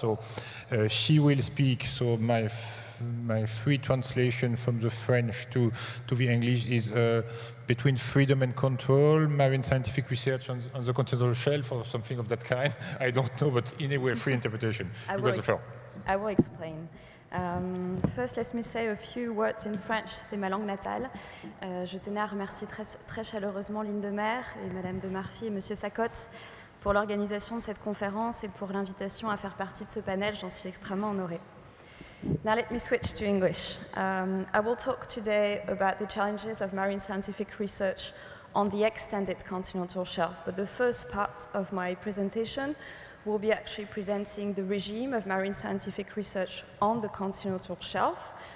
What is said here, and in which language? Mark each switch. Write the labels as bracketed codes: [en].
[en] So she will speak. So my free translation from the French to the English is between freedom and control, marine scientific research on the continental shelf, or something of that kind. I don't know, but in a way, free interpretation. I will explain. First, let me say a few words in French. [fr] C'est ma langue natale. Je tenais à remercier très chaleureusement l'INDEMER et Madame de Marfy et Monsieur Sacotte pour l'organisation de cette conférence et pour l'invitation à faire partie de ce panel. J'en suis extrêmement honorée. [en] Now let me switch to English. I will talk today about the challenges of marine scientific research on the extended continental shelf. But the first part of my presentation will be actually presenting the regime of marine scientific research on the continental shelf.